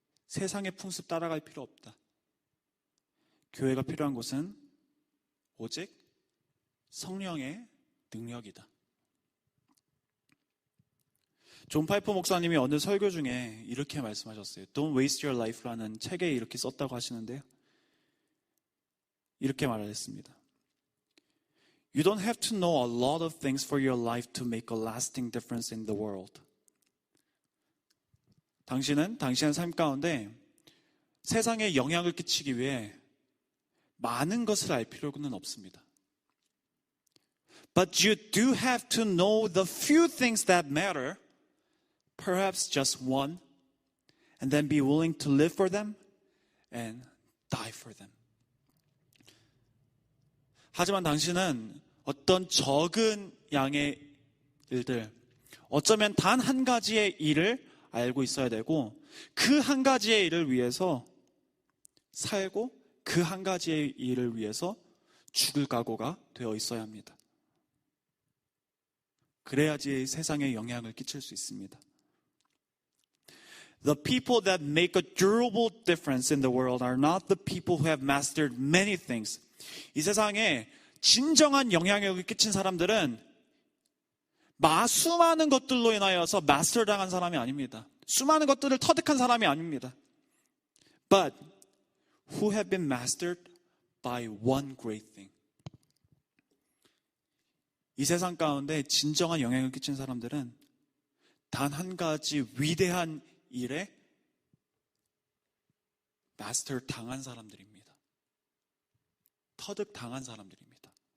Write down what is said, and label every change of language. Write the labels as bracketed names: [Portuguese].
[Korean] 세상의 풍습 따라갈 필요 없다. 교회가 필요한 것은 오직 성령의 능력이다. 존 파이퍼 목사님이 어느 설교 중에 이렇게 말씀하셨어요. Don't waste your life라는 책에 이렇게 썼다고 하시는데요. 이렇게 말을 했습니다. [English] You don't have to know a lot of things for your life to make a lasting difference in the world. [Korean] 당신은 당신의 삶 가운데 세상에 영향을 끼치기 위해 많은 것을 알 필요는 없습니다. [English] But you do have to know the few things that matter, perhaps just one, and then be willing to live for them and die for them. [Korean] 하지만 당신은 어떤 적은 양의 일들, 어쩌면 단 한 가지의 일을 알고 있어야 되고 그 한 가지의 일을 위해서 살고 그 한 가지의 일을 위해서 죽을 각오가 되어 있어야 합니다. 그래야지 세상에 영향을 끼칠 수 있습니다. [English] The people that make a durable difference in the world are not the people who have mastered many things. [Korean] 이 세상에 진정한 영향력을 끼친 사람들은 수많은 것들로 인하여서 마스터 당한 사람이 아닙니다. 수많은 것들을 터득한 사람이 아닙니다. [English] But who have been mastered by one great thing. [Korean] 이 세상 가운데 진정한 영향을 끼친 사람들은 단 한 가지 위대한 일에 마스터 당한 사람들입니다. 터득 당한 사람들입니다.